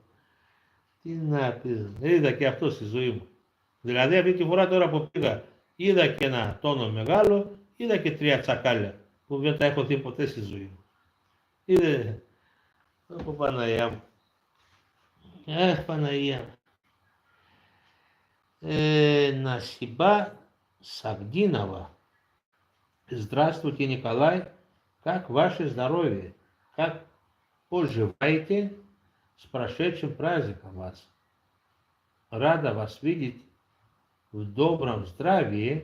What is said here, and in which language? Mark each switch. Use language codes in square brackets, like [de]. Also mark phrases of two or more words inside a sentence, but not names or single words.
[el] Τι να πεις, είδα και αυτό στη ζωή μου. Δηλαδή αυτή τη φορά τώρα που πήγα, είδα και ένα τόνο μεγάλο, είδα και 3 τσακάλια που δεν τα έχω δει ποτέ στη ζωή μου. Είδε, από Παναγιά μου. Παναγιά μου. [ru] Насиба Сагдинова. Здравствуйте, Николай. Как ваше здоровье? Как поживаете? С прошедшим праздником вас. Рада вас видеть в добром здравии.